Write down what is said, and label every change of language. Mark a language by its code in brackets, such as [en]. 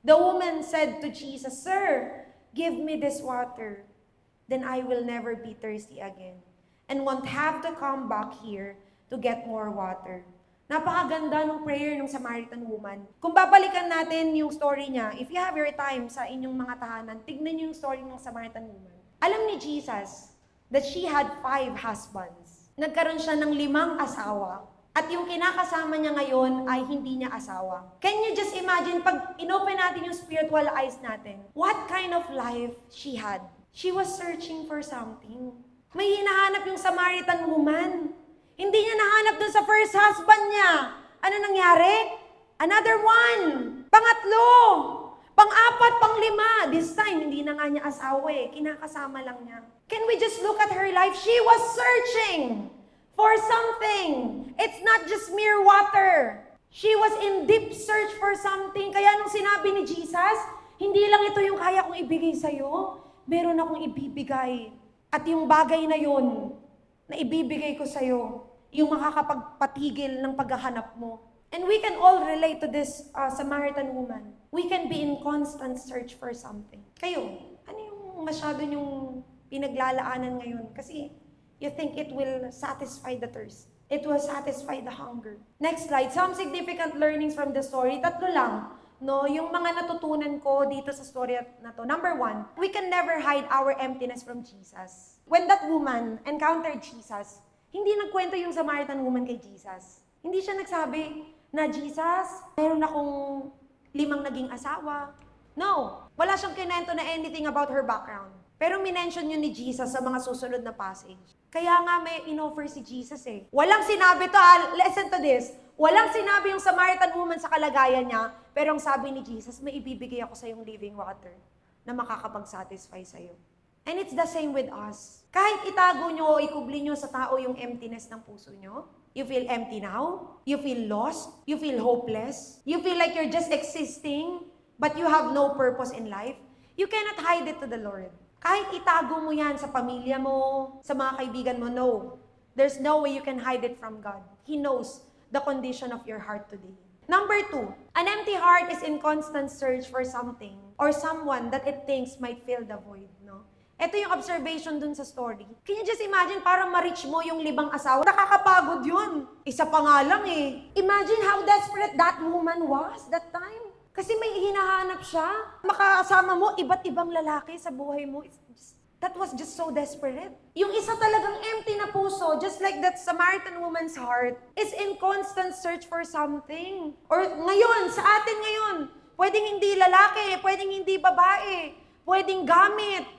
[en] The woman said to Jesus, Sir, give me this water, then I will never be thirsty again, and won't have to come back here to get more water. [tl] Napakaganda ng prayer ng Samaritan woman. Kung babalikan natin yung story niya, [en] if you have your time [tl] sa inyong mga tahanan, tignan niyo yung story ng Samaritan woman. Alam ni [en] Jesus that she had 5 husbands. [tl] Nagkaroon siya ng 5 asawa. At yung kinakasama niya ngayon ay hindi niya asawa. [en] Can you just imagine, [tl] pag inopen natin yung [en] spiritual eyes natin, what kind of life she had? She was searching for something. [tl] May hinahanap yung Samaritan woman. Hindi niya nahanap dun sa first husband niya. Ano nangyari? [en] Another one. [tl] Pangatlo. Pang-4, pang-5. This time, hindi na nga niya asawa kinakasama lang niya. [en] Can we just look at her life? She was searching for something. It's not just mere water. She was in deep search for something. [tl] Kaya nung sinabi ni Jesus, hindi lang ito yung kaya kong ibigay sa'yo. Meron akong ibibigay. At yung bagay na yun, na ibibigay ko sa'yo, yung makakapagpatigil ng paghahanap mo. [en] And we can all relate to this Samaritan woman. We can be in constant search for something. [tl] Kayo, ano yung masyado yung pinaglalaanan ngayon? Kasi [en] you think it will satisfy the thirst. It will satisfy the hunger. Next slide. Some significant learnings from the story. [tl] 3 lang. No, yung mga natutunan ko dito sa story na to. [en] Number 1, we can never hide our emptiness from Jesus. When that woman encountered Jesus, [tl] hindi nagkwento yung Samaritan woman kay Jesus. Hindi siya nagsabi, na, Jesus, meron akong 5 naging asawa. No. Wala siyang kinento na [en] anything about her background. [tl] Pero minention yun ni Jesus sa mga susunod na passage. Kaya nga may inoffer si Jesus eh. Walang sinabi to, [en] listen to this. [tl] Walang sinabi yung Samaritan woman sa kalagayan niya, pero ang sabi ni Jesus, may ibibigay ako sa yung living water na makakapag-satisfy sa'yo. [en] And it's the same with us. [tl] Kahit itago nyo o ikubli nyo sa tao yung emptiness ng puso nyo, [en] you feel empty now, you feel lost, you feel hopeless, you feel like you're just existing, but you have no purpose in life, you cannot hide it to the Lord. [tl] Kahit itago mo yan sa pamilya mo, sa mga kaibigan mo, no. [en] There's no way you can hide it from God. He knows the condition of your heart today. Number 2, an empty heart is in constant search for something or someone that it thinks might fill the void, no? [tl] Ito yung observation dun sa story. [en] Can you just imagine, [tl] parang ma-reach mo yung 5 asawa? Nakakapagod yun. Isa pa nga lang eh. [en] Imagine how desperate that woman was that time. [tl] Kasi may hinahanap siya. Makasama mo, iba't ibang lalaki sa buhay mo. [en] That was just so desperate. [tl] Yung isa talagang empty na puso, [en] just like that Samaritan woman's heart, is in constant search for something. [tl] Or ngayon, sa atin ngayon, pwedeng hindi lalaki, pwedeng hindi babae, pwedeng gamit.